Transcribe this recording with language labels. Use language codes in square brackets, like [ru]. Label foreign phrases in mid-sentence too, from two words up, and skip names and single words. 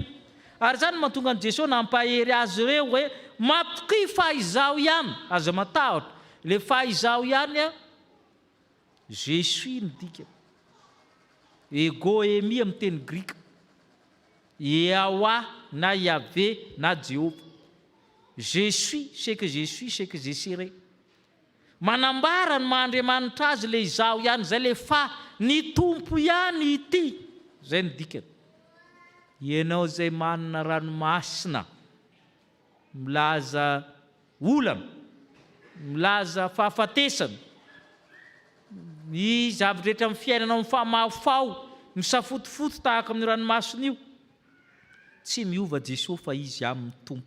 [mg] Ary zany mahatonga an Jesosy nampahery azy ireo hoe matoky fa izaho ihany aza matahotra. Le fa izaho ihany Jésus ny dika. [el] Ἐγώ εἰμι [mg] amin'ny teny Grika. Yahwa na Yahvé na Jéhovah. [fr] Je suis, c'est que je suis, c'est que je serai. [mg] Manambara ny mahandriamanitra azy le izaho ihany, zay le fa ny tompo ihany ity. Zay ny dikany. Ianao zay manana ranomasina, milaza olana, milaza fahafatesana, ny zavatra rehetra amin'ny fiainanao mifamafao, misafotofoto tahaka amin'ny ranomasina io, tsy miova Jesosy fa izy amin'ny tompo.